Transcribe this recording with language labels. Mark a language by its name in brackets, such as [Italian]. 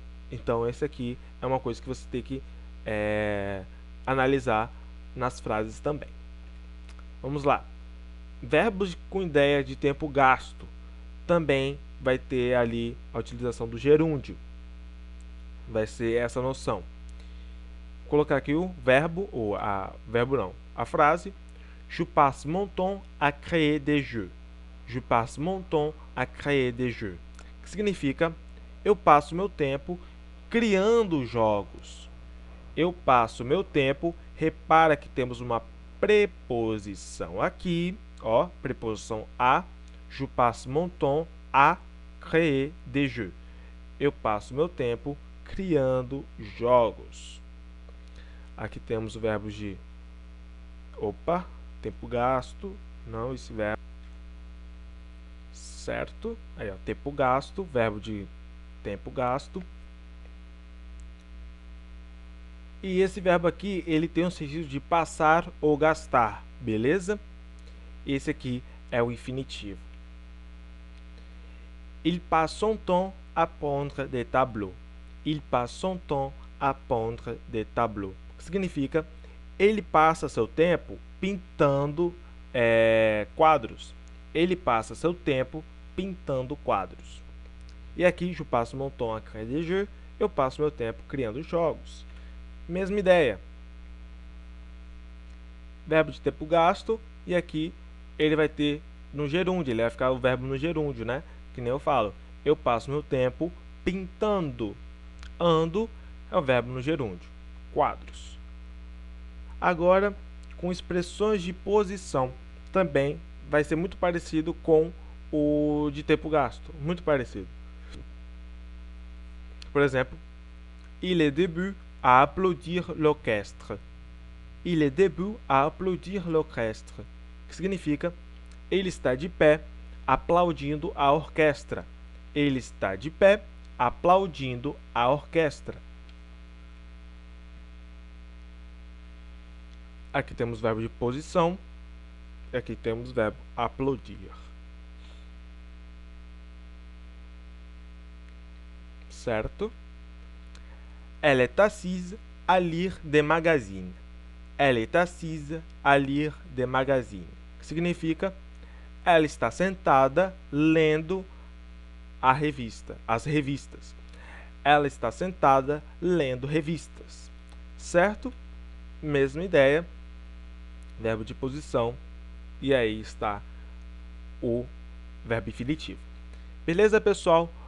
[Portuguese] Então, esse aqui é uma coisa que você tem que analisar nas frases também. Vamos lá. Verbos com ideia de tempo gasto. Também vai ter ali a utilização do gerúndio. Vai ser essa noção. Vou colocar aqui o verbo, ou a frase. [French] Je passe mon temps à créer des jeux. Je passe mon temps à créer des jeux. [Portuguese] Que significa, eu passo meu tempo criando jogos. Eu passo meu tempo, repara que temos uma preposição aqui, ó, preposição à. [French] Je passe mon temps à créer des jeux. [Portuguese] Eu passo meu tempo criando jogos. Aqui temos o verbo de tempo gasto, não esse verbo, certo? Aí, ó, tempo gasto, verbo de tempo gasto. E esse verbo aqui, ele tem um sentido de passar ou gastar, beleza? Esse aqui é o infinitivo. [French] Il passe son temps à pondre des tableaux. Il passe son temps à pondre des tableaux. [Portuguese] Que significa, ele passa seu tempo pintando quadros. Ele passa seu tempo pintando quadros. E aqui, [French] je passe mon temps à créer des jeux. [Portuguese] Eu passo meu tempo criando jogos. Mesma ideia. Verbo de tempo gasto. E aqui, ele vai ter no gerúndio. Ele vai ficar o verbo no gerúndio, né? Que nem eu falo. Eu passo meu tempo pintando. Ando é o verbo no gerúndio. Quadros. Agora, com expressões de posição, também vai ser muito parecido com o de tempo gasto. Muito parecido. Por exemplo, [French] il est debout à applaudir l'orchestre. Il est debout à applaudir l'orchestre. [Portuguese] Que significa, ele está de pé aplaudindo a orquestra. Ele está de pé aplaudindo a orquestra. Aqui temos o verbo de posição. E aqui temos o verbo aplaudir. Certo? [French] Elle est assise à lire des magazines. Elle est assise à lire des magazines. [Portuguese] Que significa, ela está sentada lendo as revistas. ela está sentada lendo revistas, certo? Mesma ideia, verbo de posição, e aí está o verbo infinitivo. Beleza, pessoal?